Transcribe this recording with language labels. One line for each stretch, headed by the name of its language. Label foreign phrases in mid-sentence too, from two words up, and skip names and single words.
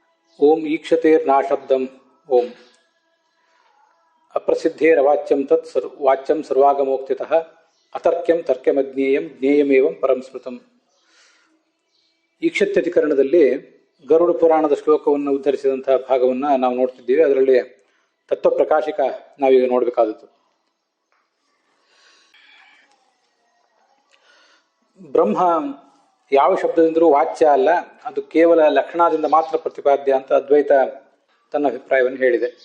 Sanskrit: ಓಂ ಈಕ್ಷತೆರ್ನಾಶಬ್ದಂ ಓಂ ಅಪ್ರಸಿದ್ಧೇರವಾಚ್ಯಂ ತತ್ ವಾಚ್ಯಂ ಸರ್ವಾಗಮೋಕ್ತಿತಃ ಅತರ್ಕ್ಯಂ ತರ್ಕ್ಯಮಜ್ಞೇಯಂ ಜ್ಞೇಯಮೇವಂ ಪರಂ ಸ್ಮೃತಂ.
Kannada: ಈಕ್ಷತ್ಯಧಿಕರಣದಲ್ಲಿ ಗರುಡ ಪುರಾಣದ ಶ್ಲೋಕವನ್ನು ಉದ್ಧರಿಸಿದಂತಹ ಭಾಗವನ್ನು ನಾವು ನೋಡ್ತಿದ್ದೀವಿ. ಅದರಲ್ಲಿ ತತ್ವಪ್ರಕಾಶಿಕ ನಾವೀಗ ನೋಡಬೇಕಾದದ್ದು. ಬ್ರಹ್ಮ ಯಾವ ಶಬ್ದದಿಂದಲೂ ವಾಚ್ಯ ಅಲ್ಲ, ಅದು ಕೇವಲ ಲಕ್ಷಣದಿಂದ ಮಾತ್ರ ಪ್ರತಿಪಾದ್ಯ ಅಂತ ಅದ್ವೈತ ತನ್ನ ಅಭಿಪ್ರಾಯವನ್ನು ಹೇಳಿದೆ.